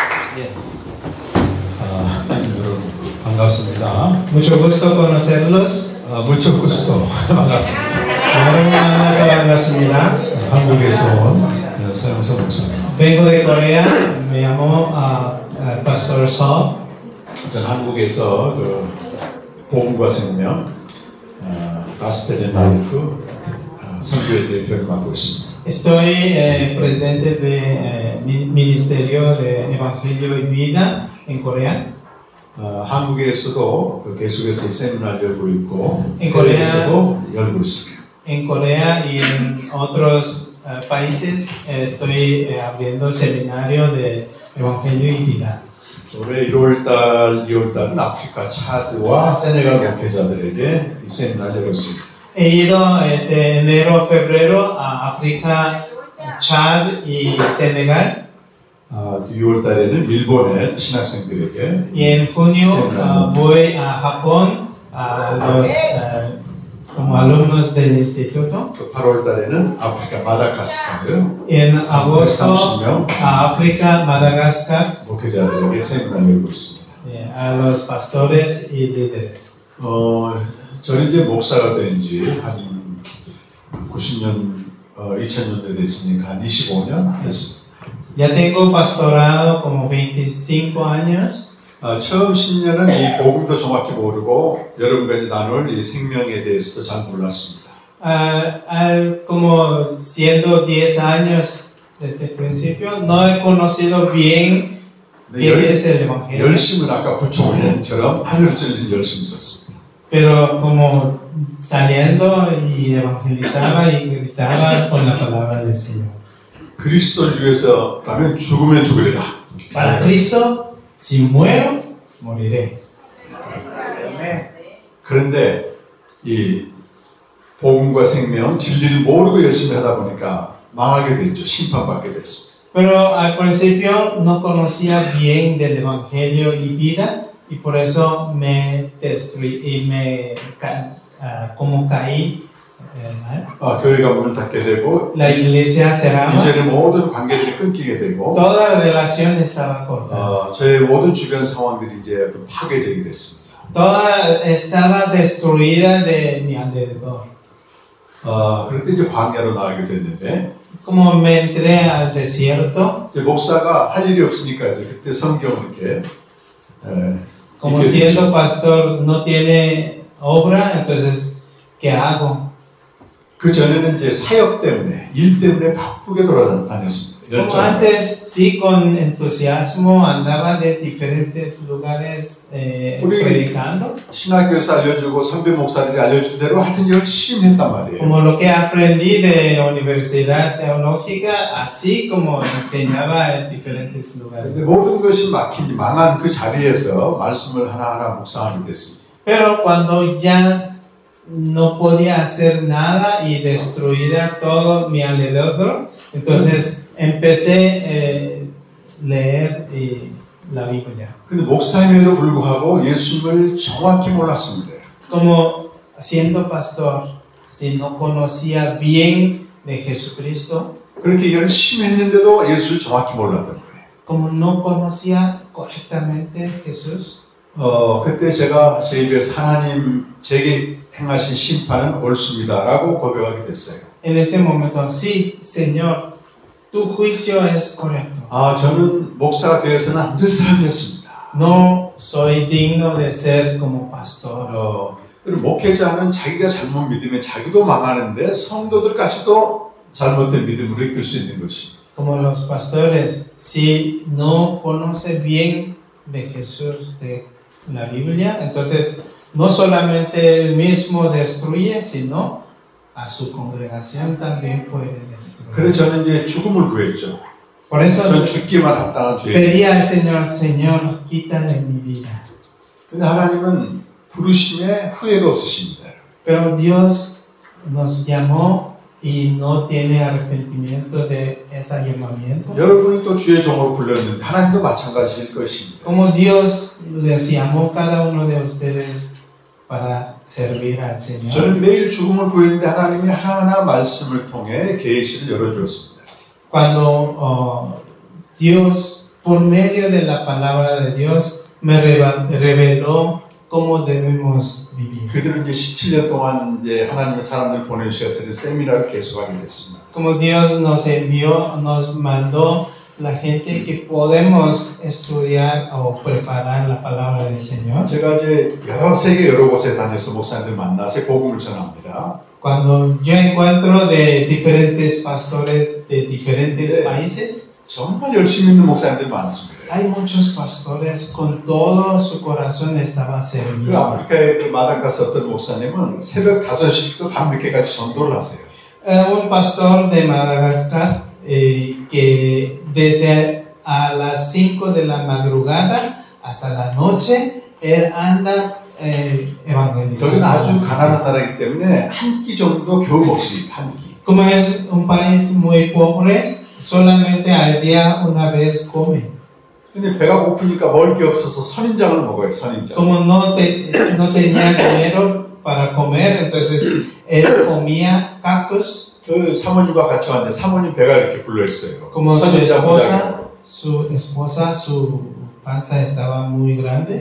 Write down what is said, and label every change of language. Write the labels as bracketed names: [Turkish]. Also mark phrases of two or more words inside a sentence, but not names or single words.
[Korean] 예. 여러분 반갑습니다. [Spanish] Mucho gusto conocerlos. mucho gusto. [Korean] 반갑습니다. 여러분 만나서 반갑습니다. 한국에서 온 서영석 목사입니다. [Spanish] Vengo de Corea. Me llamo Pastor Saul. [Korean] 저는 한국에서 복음과 생명, 가스펠 앤 라이프 선교회 대표를 맡고 있습니다. [Spanish] Estoy presidente del Ministerio de Evangelio y Vida en Corea. [Korean] 한국에서도 계속해서 세미나를 열고 있고, [Spanish] En Corea, [Korean] 해외에서도 열고 있습니다. [Spanish] en Corea y en otros países estoy abriendo el seminario de Evangelio y Vida. [Korean] 올해 1월달, 2월달은 아프리카 차드와 세네갈 목회자들에게 이 세미나를 열었습니다. [Spanish] He ido enero, febrero a África, Chad y Senegal. [Korean] 6월달에는 일본의 신학생들에게 [Spanish] Y en junio voy a Japón a los como alumnos del instituto. [Korean] 또 8월달에는 아프리카 마다가스카르 [Spanish] Y en agosto [Korean] 30명 [Spanish] a África, Madagascar, [Korean] 목회자들에게 세미나를 열고 있습니다. [Spanish] a los pastores y líderes. [Korean] 저는 이제 목사가 된 지 한 90년, 2000년대 됐으니까 한 25년 됐습니다. [Spanish] Ya tengo pastorado como 25 años. [Korean] 처음 10년은 이 복음도 정확히 모르고 여러분과 이제 나눌 이 생명에 대해서도 잘 몰랐습니다. [Spanish] Como siendo 10 años desde el principio, no he conocido bien qué es el Evangelio. [Korean] 열심은 아까 부총회처럼 하늘을 찔린 열심이 있었습니다. [Spanish] Pero como saliendo y evangelizaba y gritaba con la palabra del Señor. [Korean] 그리스도를 위해서라면 죽으면 죽으리라. [Spanish] Para Cristo, si muero, moriré. [Korean] 그런데 이 복음과 생명, 진리를 모르고 열심히 하다 보니까 망하게 됐죠. 심판받게 됐습니다. [Spanish] Pero al principio no conocía bien del Evangelio y vida y por eso me destruí y como caí mal. [Korean] 교회가 문을 닫게 되고 [Spanish] La iglesia cerraba. [Korean] 이제는 모든 관계들이 끊기게 되고 [Spanish] Toda la relación estaba cortada. [Korean] 저의 모든 주변 상황들이 이제 좀 파괴적이 됐습니다. [Spanish] Toda estaba destruida de mi alrededor. [Korean] 그럴 때 이제 광야로 나가게 됐는데 [Spanish] Como me entré al desierto, [Korean] 이제 목사가 할 일이 없으니까 이제 그때 성경을 이렇게 [Spanish] como siendo pastor no tiene obra, entonces ¿qué hago? [Korean] 그 전에는 이제 사역 때문에 일 때문에 바쁘게 돌아다녔습니다. [Spanish] Como antes, sí, con entusiasmo andaba de diferentes lugares predicando. [Korean] 신학교에서 알려주고 선배 목사들이 알려준 대로 하여튼 열심히 했단 말이에요. [Spanish] Como lo que aprendí de universidad teológica, así como enseñaba en diferentes lugares. [Korean] 근데 모든 것이 망한 그 자리에서 말씀을 하나하나 묵상하게 됐습니다. [Spanish] Pero cuando ya no podía hacer nada y destruida todo mi alrededor, entonces empecé a leer la Biblia. [Korean] 근데 목사임에도 불구하고 예수님을 정확히 몰랐습니다. [Spanish] Como siendo pastor, si no conocía bien de Jesucristo, [Korean] 그렇게 열심히 했는데도 예수를 정확히 몰랐던 거예요. [Spanish] como no conocía correctamente Jesús, [Korean] 그때 제가 제 입에서 하나님 제게 행하신 심판은 옳습니다라고 고백하게 됐어요. [Spanish] en ese momento, sí, Señor, tu juicio es correcto. [Korean] 저는 목사가 되어서는 안 될 사람이었습니다. [Spanish] No soy digno de ser como pastor. [Korean] 그리고 목회자는 자기가 잘못 믿으면 자기도 망하는데 성도들까지도 잘못된 믿음으로 이끌 수 있는 것입니다. [Spanish] Como los pastores, si no conoce bien de Jesús, de la Biblia, entonces no solamente él mismo destruye, sino a su congregación también puede destruir. [Korean] 그래서 저는 이제 죽음을 구했죠. [Spanish] Por eso [Korean] 전 죽기만 합당한 죄. [Spanish] pedí al Señor, Señor, quítale mi vida. [Korean] 근데 하나님은 부르심에 후회가 없으십니다. [Spanish] Pero Dios nos llamó y no tiene arrepentimiento de ese llamamiento. [Korean] 여러분을 또 주의 종으로 불렀는데 하나님도 마찬가지일 것입니다. [Spanish] Como Dios les llamó cada uno de ustedes para servir al Señor. [Korean] 저는 매일 죽음을 구했는데 하나님이 하나하나 말씀을 통해 계시를 열어주었습니다. [Spanish] Cuando Dios por medio de la palabra de Dios, me reveló cómo debemos vivir. [Korean] 그들은 이제 17년 동안 이제 하나님의 사람들 보내주셔서 세미나를 계속하게 됐습니다. [Spanish] Como Dios nos envió, nos mandó la gente que podemos estudiar o preparar la palabra del Señor. [Korean] 제가 이제 세계 여러 곳에 다녀서 목사님들 만나서 복음을 전합니다. [Spanish] Cuando yo encuentro de diferentes pastores de diferentes países, [Korean] 정말 열심히 있는 목사님들 많습니다. [Spanish] hay muchos pastores con todo su corazón estaba [Korean] 그 [Spanish] servindo. [Korean] 아프리카의 그 마당 가서 어떤 목사님은 새벽 5시부터 밤늦게까지 전도를 하세요. [Spanish] Un pastor de Madagascar que desde a las 5 de la madrugada hasta la noche él anda [Korean] 여기는 아주 [Spanish] evangelizando. [Korean] 가난한 나라이기 때문에 한 끼 정도 겨우 먹습니다. 한 끼. [Spanish] Como es un país muy pobre, solamente al día una vez come. [Korean] 근데 배가 고프니까 먹을 게 없어서 선인장을 먹어요. 선인장. [Spanish] Como no tenía dinero para comer, entonces él comía cactus. [Korean] 그 사모님과 같이 왔는데 사모님 배가 이렇게 불러 있어요. [Spanish] Como [Korean] 선인장 [Spanish] su esposa, su panza estaba muy grande.